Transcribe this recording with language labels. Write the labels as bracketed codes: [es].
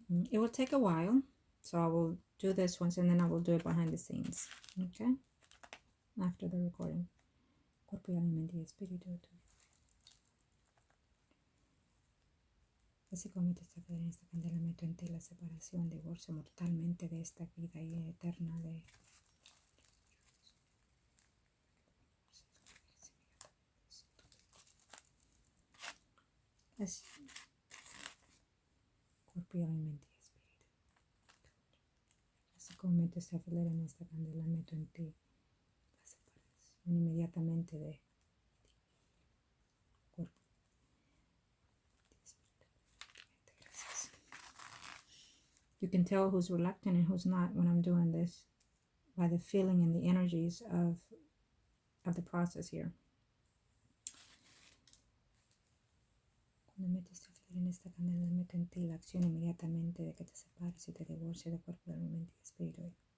[en] It will take a while, so I will do this once and then I will do it behind the scenes, okay? After the recording. [es] Cuerpo y alma, mente y espíritu. Así como te está en esta candela, meto en ti la separación, divorcio mortalmente de esta vida y eterna de... Así. Cuerpo y alma, mente y espíritu. Así como meto esta filera en esta candela, meto en ti la separación inmediatamente de cuerpo y espíritu. Gracias. [en] You can tell who's reluctant and who's not when I'm doing this by the feeling and the energies of the process here. [es] Cuando metes esta filera en esta candela, meto en ti la acción inmediatamente de que te separes y te divorcies de cuerpo, alma, mente y espíritu.